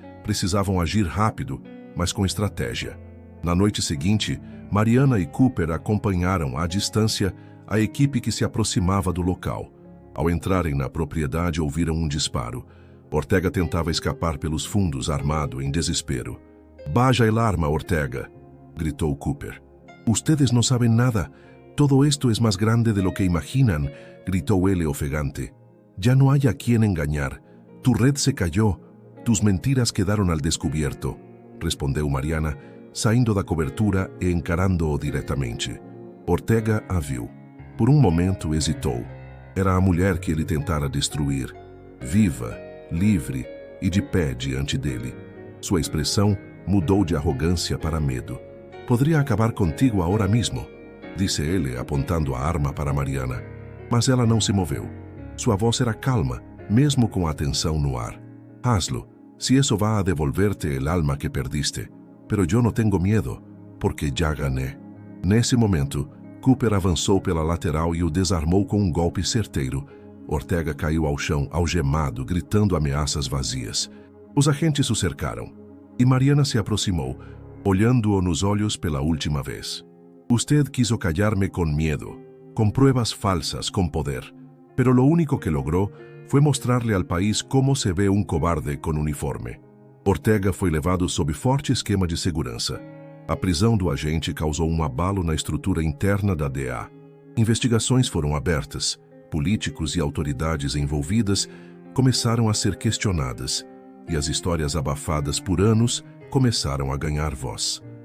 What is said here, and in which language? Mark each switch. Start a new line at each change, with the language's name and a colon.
Portuguese: Precisavam agir rápido, mas com estratégia. Na noite seguinte, Mariana e Cooper acompanharam à distância a equipe que se aproximava do local. Ao entrarem na propriedade, ouviram um disparo. Ortega tentava escapar pelos fundos, armado, em desespero.
Spanish: «Baja el arma, Ortega!»
Portuguese: gritou Cooper.
Spanish: «Ustedes no saben nada. Todo esto es más grande de lo que imaginan», gritó
Portuguese: ele ofegante.
Spanish: «Ya no hay a quien engañar. Tu red se cayó. Tus mentiras quedaron al descubierto»,
Portuguese: respondeu Mariana, saindo da cobertura e encarando-o diretamente. Ortega a viu. Por um momento hesitou. Era a mulher que ele tentara destruir, viva, livre e de pé diante dele. Sua expressão mudou de arrogância para medo. «Poderia acabar contigo agora mesmo», disse ele, apontando a arma para Mariana. Mas ela não se moveu. Sua voz era calma, mesmo com a atenção no ar.
Spanish: «Hazlo, si eso va a devolverte el alma que perdiste. Pero yo no tengo miedo, porque ya gané».
Portuguese: Nesse momento, Cooper avançou pela lateral e o desarmou com um golpe certeiro. Ortega caiu ao chão, algemado, gritando ameaças vazias. Os agentes o cercaram, e Mariana se aproximou, olhando-o nos olhos pela última vez.
Spanish: «Usted quiso callarme con miedo, con pruebas falsas, con poder. Pero lo único que logró fue mostrarle al país cómo se ve un cobarde con uniforme».
Portuguese: Ortega foi levado sob forte esquema de segurança. A prisão do agente causou um abalo na estrutura interna da DEA. Investigações foram abertas. Políticos e autoridades envolvidas começaram a ser questionadas, e as histórias abafadas por anos começaram a ganhar voz.